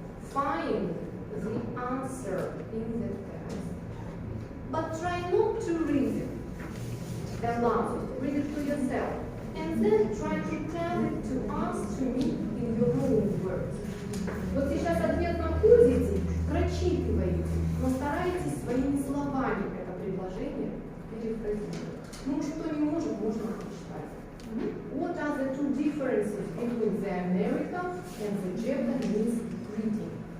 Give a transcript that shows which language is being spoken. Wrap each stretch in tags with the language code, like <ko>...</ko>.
<en>Find the answer in the text. But try not to read it aloud. Read it to yourself. And then try to tell it to us, to me, in your own words.</en> <ru>Вот сейчас ответ находите, прочитываете, но старайтесь своими словами это предложение перефразировать. Ну, что не можем, можно прочитать.</ru> <en>What are the two differences between the American and the Japanese reading?</en>